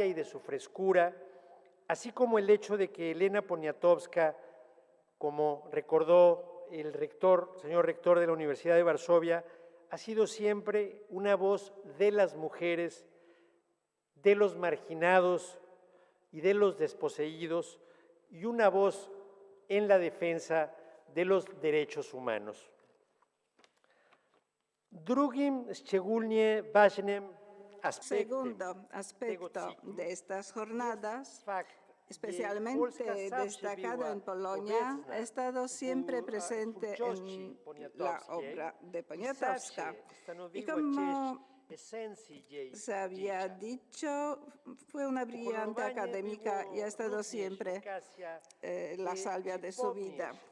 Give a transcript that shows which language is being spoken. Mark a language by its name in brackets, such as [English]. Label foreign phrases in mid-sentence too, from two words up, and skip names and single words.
[Spanish] y de su frescura, así como el hecho de que Elena Poniatowska, como recordó el señor rector de la Universidad de Varsovia, ha sido siempre una voz de las mujeres, de los marginados y de los desposeídos, y una voz en la defensa de los derechos humanos. [Polish] Drugim szczególnie ważnym [Spanish] Segundo aspecto de estas jornadas, especialmente destacado en Polonia, ha estado siempre presente en la obra de Poniatowska. Y como se había dicho, fue una brillante académica y ha estado siempre la salvia de su vida.